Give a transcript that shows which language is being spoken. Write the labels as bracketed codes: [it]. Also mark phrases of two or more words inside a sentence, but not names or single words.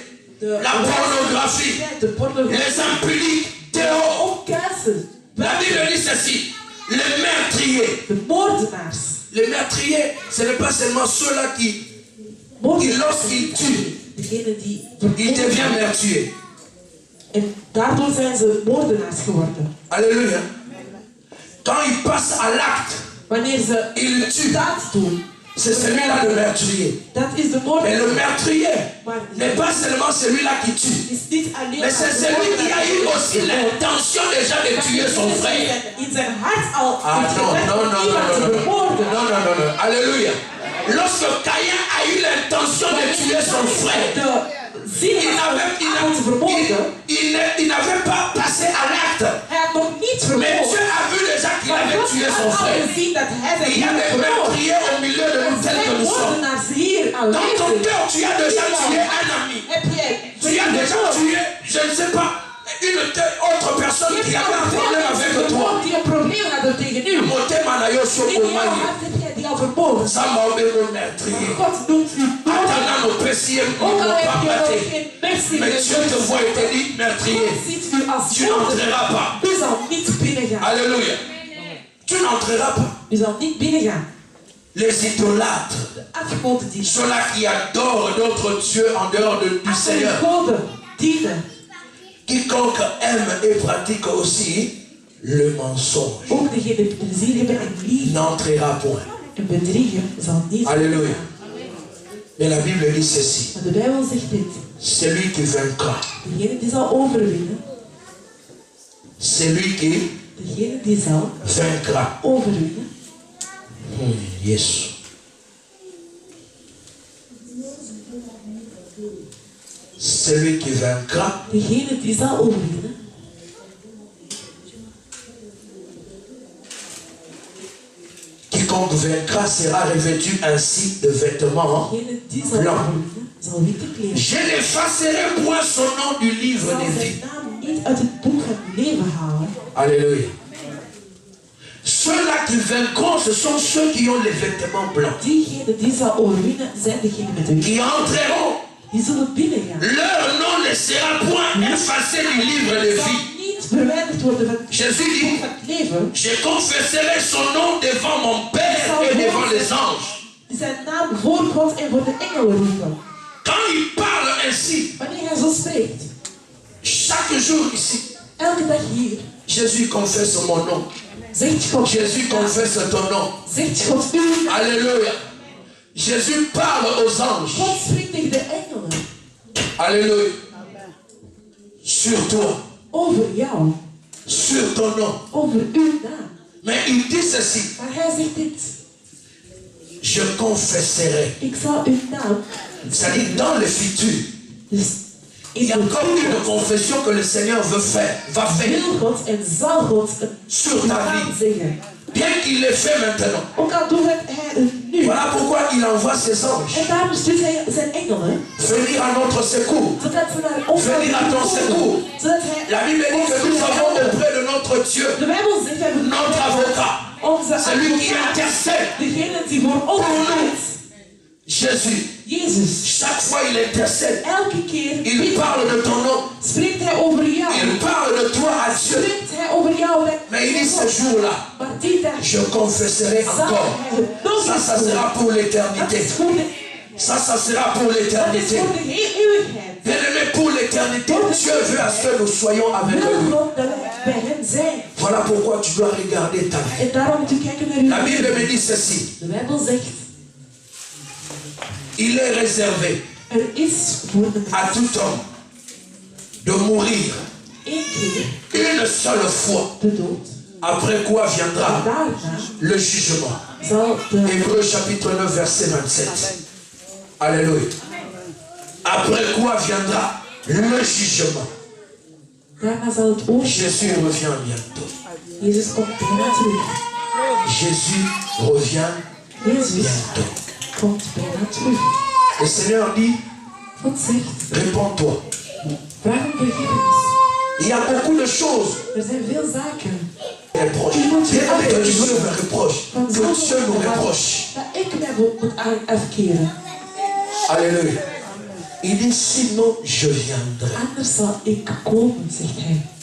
[fr] La pornographie. Les impudiques. Dehors. La Bible dit ceci. Les meurtriers. Les meurtriers, ce n'est pas seulement ceux-là qui lorsqu'ils tuent, ils deviennent meurtriers. [nl] En daardoor zijn ze moordenaars geworden. [fr] Alléluia. Quand ils passent à l'acte, [nl] wanneer ze [fr] ils tuent. [nl] daad doen, [fr] c'est celui-là le meurtrier. [nl] dat is de moordenaar. [fr] Mais le meurtrier n'est pas seulement celui-là qui tue. Mais c'est celui qui a eu aussi l'intention déjà de tuer son frère. Ah non. Alléluia. Lorsque Caïn a eu l'intention de tuer son frère, il n'avait pas passé à l'acte. Mais Dieu a vu déjà qu'il avait tué son frère. Il y a des meurtriers au milieu de nous tels que nous sommes. [nl] aan [fr] Dans ton [nl] liefde. [fr] cœur, tu as déjà tué un ami. [nl] Heb jij [fr] Tu as déjà tué, je ne sais pas, une autre personne qui avait un problème avec toi. [nl] die een probleem hadden tegen u. [ln] Motema na yo so [nl] In jouw [ln] omanye. [nl] hart heb jij die al verborgen. [ln] Zamba obego meurtrier. [nl] God noemt u dood. [ln] Atana no pesi [nl] Ook al heb je nog papa. geen merci [fr] Mais Dieu te voit et te dit meurtrier. [nl] God ziet u als [fr] Tu n'entreras pas. [nl] U zal niet binnengaan. [fr] Alléluia. Tu n'entreras pas. [nl] U zal niet binnengaan. [fr] Les idolâtres, [nl] Afgoden die [fr] ceux-là qui adorent d'autres dieux en dehors du Seigneur. [nl] afgoden dienen. [fr] Quiconque aime et pratique aussi le mensonge [nl] Ook degene die plezier hebben en liefde [fr] n'entrera point. [nl] en bedriegen zal niet [fr] Alléluia. [nl] binnengaan. [fr] Mais la Bible dit ceci. [nl] Maar de Bijbel zegt dit. [fr] Celui qui vaincra, [nl] Degene die zal overwinnen. [fr] celui qui [nl] Degene die zal [fr] vaincra. [nl] overwinnen. [fr] Yes. Celui qui vaincra [nl] Degene die zal overwinnen. [fr] quiconque vaincra sera revêtu ainsi de vêtements [nl] Degene die zal [fr] blancs. [nl] overwinnen zal witte kleren. [fr] Je n'effacerai point son nom du livre [nl] Zal [fr] des [nl] zijn [fr] vies. [nl] naam niet uit het boek van het leven halen. [fr] Alléluia. Ceux-là qui vaincront, ce sont ceux qui ont les vêtements blancs. [nl] Diegene die zal overwinnen zijn degene met de witte. [fr] Qui entreront. [nl] Die zullen binnengaan. [fr] Leur nom ne sera point effacé du livre des [nl] Zal [fr] vies. [nl] niet verwijderd worden van het [fr] Jésus [nl] boek [fr] dit, [nl] van het leven. [fr] je confesserai son nom devant mon Père et devant les anges. [nl] Die zijn naam voor God en voor de engelen roepen. [fr] Quand il parle ainsi, [nl] Wanneer hij zo spreekt, [fr] chaque jour ici, [nl] elke dag hier, [fr] Jésus confesse mon nom. [nl] zegt God, [fr] Jésus confesse ton nom. [nl] zegt God uw naam. [fr] Alléluia. Jésus parle aux anges. [nl] God spreekt tegen de engelen [fr] Alléluia. Sur toi, [nl] over jou, [fr] sur ton nom. [nl] over uw naam. [fr] Mais il dit ceci, [nl] Maar hij zegt dit, [fr] je confesserai. [nl] ik zal uw naam, [fr] C'est-à-dire dans le futur, [nl] dus [fr] il y a [nl] in de [fr] encore une [nl] toekomst, [fr] confession que le Seigneur va faire [nl] wil God en zal God een [fr] sur ta [nl] naam [fr] vie. [nl] zeggen. [fr] Bien qu'il l'ait fait maintenant. [nl] Ook al doet hij het nu. [fr] Voilà pourquoi il envoie ses anges. [nl] En daarom stuurt hij zijn engelen, [fr] Venir à notre secours. [nl] zodat ze naar ons [fr] Venir à ton secours. [nl] zodat hij [fr] La Bible dit que nous avons auprès de notre Dieu, [nl] de Bijbel zegt, we hebben [fr] notre avocat, [nl] onze [fr] celui qui [nl] advocaat, [fr] intercède. [nl] degene die voor ons gaat. [fr] Jésus, [nl] Jezus, [fr] chaque fois il intercède. [nl] elke keer [fr] Il parle de ton nom. [nl] spreekt hij over jou. [fr] Il parle de toi à Dieu. [nl] Spreekt hij over jou met [fr] Mais il dit ce jour-là, [nl] maar die dag [fr] je confesserai [nl] zal [fr] encore. [nl] hij het nog [fr] Ça, [nl] eens [fr] ça [nl] doen. [fr] sera pour [nl] Dat [fr] l'éternité. [nl] is voor de, [fr] Ça sera pour [nl] dat is [fr] l'éternité. [nl] voor de heel eeuwigheid. [fr] Bien-aimé, pour l'éternité, Dieu veut à ce que nous soyons avec [nl] Wil [fr] lui. [nl] God dat wij bij hem zijn. [fr] Voilà pourquoi tu dois regarder ta vie. [nl] En daarom moet u kijken naar uw [fr] La Bible [nl] leven. [fr] me dit ceci. [nl] De Bijbel zegt, [fr] Il est réservé [nl] er is voor de [fr] à tout homme de mourir [nl] één keer [fr] une seule fois. [nl] de dood. [fr] Après quoi [nl] En [fr] viendra [nl] daarna [fr] le jugement. [nl] zal de [fr] Hébreux chapitre 9 verset 27. Alléluia. Après quoi viendra le jugement. [nl] daarna zal het oordeel. [fr] Jésus revient bientôt. [nl] Jezus komt bijna terug. [fr] Jésus revient [nl] Jezus [fr] bientôt. [nl] komt bijna terug. [fr] Le Seigneur dit, [nl] God zegt, [fr] réponds-toi. [nl] vraag om vergiffenis. [fr] Il y a beaucoup de choses. [nl] Er zijn veel zaken [fr] Reproche. Bien que Dieu me reproche. [nl] van [fr] Que Dieu nous reproche. [nl] dat ik mij moet afkeren. [fr] Alléluia. Il dit, sinon je viendrai. [nl] Anders zal ik komen, zegt hij.